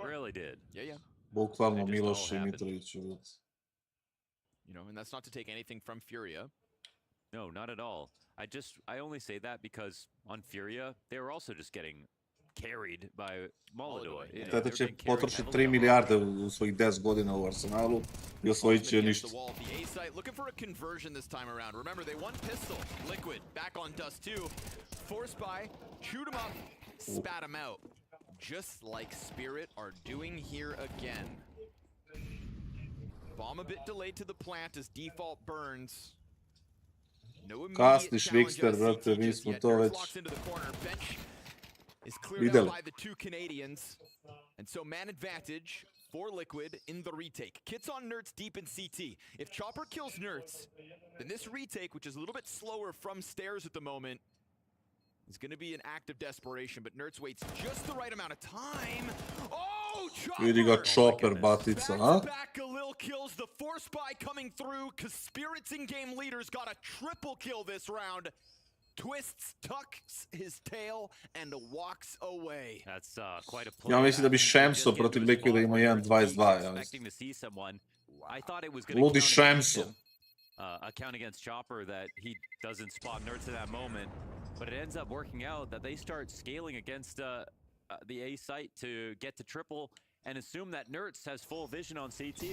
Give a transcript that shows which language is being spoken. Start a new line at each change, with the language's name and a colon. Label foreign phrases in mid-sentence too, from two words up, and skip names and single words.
English: It really did. Yeah.
Serbian: Bukvalno
English: It just all
Serbian: Miloš i
English: happened.
Serbian: Mitrović.
English: You know, and that's not to take anything from Furia. No, not at all. I only say that because on Furia, they were also just getting carried by Molodoj. You know,
Serbian: Tata
English: they were
Serbian: će
English: getting carried
Serbian: potrošiti
English: heavily
Serbian: 3
English: on
Serbian: milijarde u svojih 10 godina u Arsenalu i osvojit će
English: Against
Serbian: ništa.
English: the wall. The A site looking for a conversion this time around. Remember, they won pistol. Liquid back on Dust 2. Force buy, shoot him up, spat him out. Just like Spirit are doing here again. Bomb a bit delayed to the plant as default burns. No immediate
Serbian: Kasni
English: challenge
Serbian: Švikster,
English: on CT
Serbian: brate, mi
English: just
Serbian: smo
English: yet.
Serbian: to
English: Nerds
Serbian: već
English: locks into the corner. Bench is cleared
Serbian: videli.
English: out by the two Canadians. And so man advantage for Liquid in the retake. Kits on Nerds deep in CT. If Chopper kills Nerds, then this retake, which is a little bit slower from stairs at the moment, is going to be an act of desperation, but Nerds waits just the right amount of time. Oh, Chopper!
Serbian: Vidi ga Chopper batica, a?
English: Back Galil kills the force buy coming through, because Spirit's in-game leaders got a triple kill this round. Twists, tucks his tail, and walks away. That's quite a play.
Serbian: Ja mislim da bi Šemso protiv Liquida imao 1.22, ja mislim.
English: Expecting to see someone. I thought it was going to
Serbian: Ludi
English: count against
Serbian: Šemso.
English: him. A count against Chopper that he doesn't spot Nerds in that moment, but it ends up working out that they start scaling against the A site to get to triple and assume that Nerds has full vision on CT.